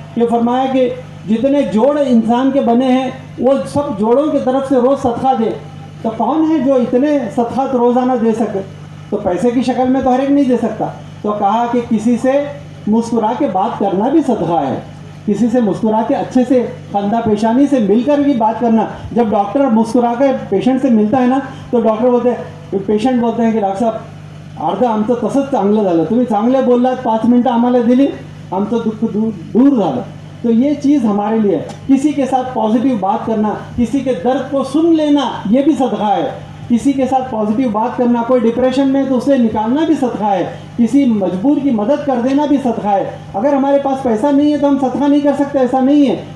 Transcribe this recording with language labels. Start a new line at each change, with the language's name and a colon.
Hindi: ये फरमाया कि जितने जोड़ इंसान के बने हैं वो सब जोड़ों की तरफ से रोज़ सदका दे। तो कौन है जो इतने सदक़ात रोज़ाना दे सके? तो पैसे की शक्ल में तो हर एक नहीं दे सकता। तो कहा कि किसी से मुस्कुरा के बात करना भी सदका है, किसी से मुस्कुरा के अच्छे से खंदा पेशानी से मिलकर भी बात करना। जब डॉक्टर मुस्कुरा कर पेशेंट से मिलता है ना, तो पेशेंट बोलते हैं की डॉक्टर साहेब,
Marathi: अर्धा आमचं तसंच चांगलं झालं, तुम्ही चांगले बोललात, 5 मिनटं आम्हाला दिली, आमचं दुःख दूर झालं।
Hindi: तो ये चीज़ हमारे लिए, किसी के साथ पॉजिटिव बात करना, किसी के दर्द को सुन लेना, ये भी सदका है। किसी के साथ पॉजिटिव बात करना, कोई डिप्रेशन में तो उसे निकालना भी सदका है। किसी मजबूर की मदद कर देना भी सदका है। अगर हमारे पास पैसा नहीं है तो हम सदका नहीं कर सकते, ऐसा नहीं है।